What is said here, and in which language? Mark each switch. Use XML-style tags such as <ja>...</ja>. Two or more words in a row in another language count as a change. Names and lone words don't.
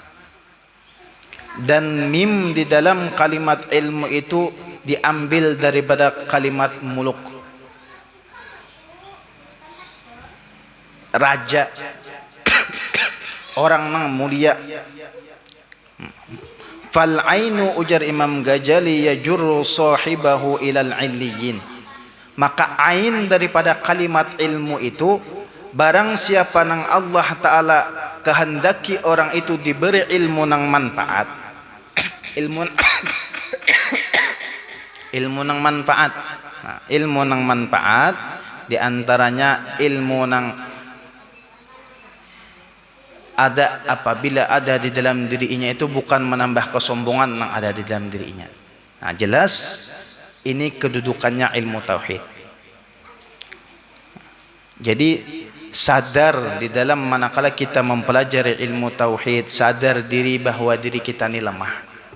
<id>Dan mim di dalam kalimat ilmu itu diambil daripada kalimat muluk, raja, orang yang mulia.</id> <ar>فالعين, ujar Imam Ghazali, يجر صاحبه إلى عليين.</ar> <bjn>Maka ain daripada kalimat ilmu itu, barang siapa nang Allah Ta'ala kehendaki orang itu diberi ilmu nang manfaat, ilmu nang manfaat. Nah, ilmu nang manfaat diantaranya ilmu nang ada apabila ada di dalam dirinya itu bukan menambah kesombongan yang ada di dalam dirinya.</bjn> <id>Nah, jelas ini kedudukannya ilmu tauhid. Jadi sadar di dalam manakala kita mempelajari ilmu tauhid, sadar diri bahwa diri kita ini lemah.</id>